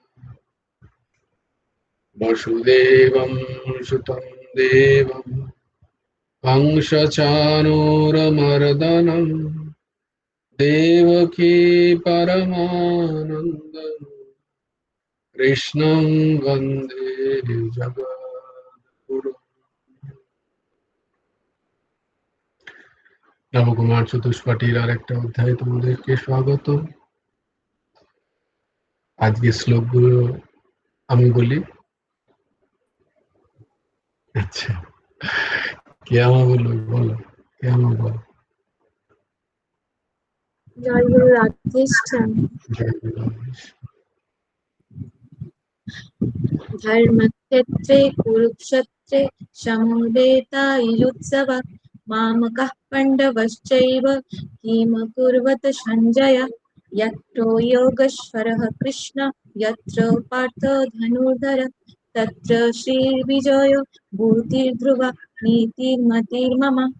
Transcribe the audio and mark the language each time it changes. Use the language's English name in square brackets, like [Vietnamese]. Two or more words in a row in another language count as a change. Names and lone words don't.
[Sanskrit] वसुदेवं सुतं देवं कंसचाणूरमर्दनं देवकी परमानन्दं कृष्णं वन्दे जगद्गुरुम्। [Bangla] নবকুমার চতুষ্পাঠীর আরেকটা অধ্যায়ে তোমাদেরকে স্বাগত। আজকে শ্লোকগুলো আমি বলি। আচ্ছা, কে আমার বললো? বলো, কে আমার বলো। জয় গুরু রাধেশ্যাম। [Sanskrit] ধর্মক্ষেত্রে কুরুক্ষেত্রে সমবেতাयुत्सवः मामकः पाण्डवश्चैव किमकुर्वत सञ्जय। यत्र योगेश्वरः कृष्ण यत्र पार्थो धनुर्धर तत्र श्रीर्विजयो भूतिर्ध्रुवा नीतिर्मतिर्मम।